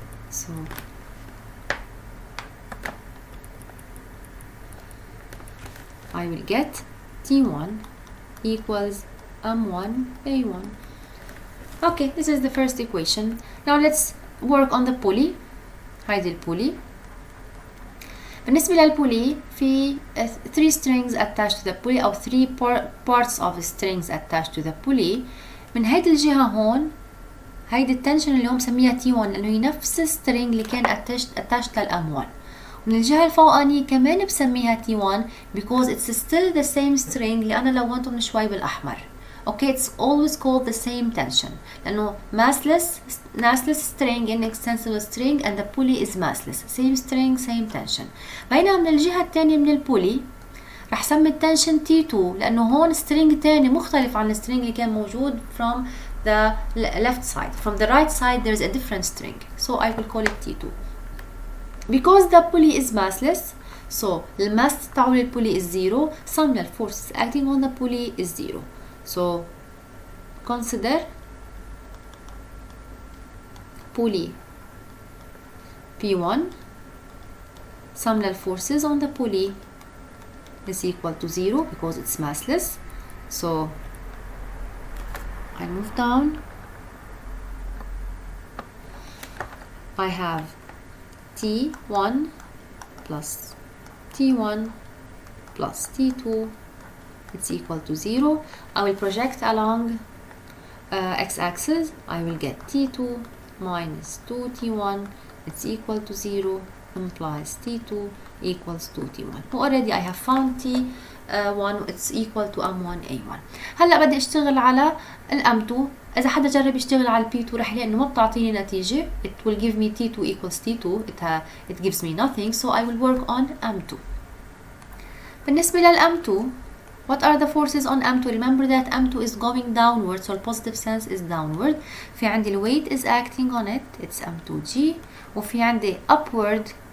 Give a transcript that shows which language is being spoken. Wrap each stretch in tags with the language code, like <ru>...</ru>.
<en>So I will get T1 equals M1 A1. Okay, this is the first equation. Now let's work on the pulley.</en> <ar>هيدي البولي. بالنسبة للبولي</ar> <en>في 3 strings attached to the pulley أو 3 parts of strings attached to the pulley.</en> <ar>من هيدي الجهة هون هيدي التنشن اللي هو مسميها T1 لأنه هي نفس السترينج اللي كان</ar> <en>attached</en> <ar>للM1. ومن الجهة الفوقانية كمان بسميها T1</ar> <en>because it's still the same string</en> <ar>اللي أنا لونته من شوي بالأحمر.</ar> <en>Okay, it's always called the same tension</en> <ar>لأنه</ar> <en>massless string inextensible string and the pulley is massless. Same string same tension.</en> <ar>بينما من الجهة الثانية من البولي رح سمي التنشن T2 لأنه هون string تاني مختلف عن الstring اللي كان موجود</ar> <en>from the left side. From the right side there is a different string. So I will call it T2. Because the pulley is massless, so the mass</en> <ar>تاعو للبولي</ar> <en>is 0. Sum of forces acting on the pulley is 0. So consider pulley P1. Sum of forces on the pulley is equal to 0 because it's massless. So I move down. I have T1 plus T1 plus T2. It's equal to 0. I will project along x-axis. I will get T2 minus 2T1. It's equal to 0 implies T2 equals 2T1. Already I have found T1 it's equal to M1A1.</en> <ar>هلا بدي اشتغل على الM2. إذا حدا جرب يشتغل على P2 رح يلاقي إنه ما بتعطيني نتيجة.</ar> <en>It will give me T2 equals T2. It gives me nothing. So I will work on M2.</en> <ar>بالنسبة للM2,</ar> <en>what are the forces on M2? Remember that M2 is going downward, so the positive sense is downward.</en> <ar>في عندي</ar> <en>weight is acting on it, it's M2G.</en> <ar>وفي عندي</ar> <en>upward</en>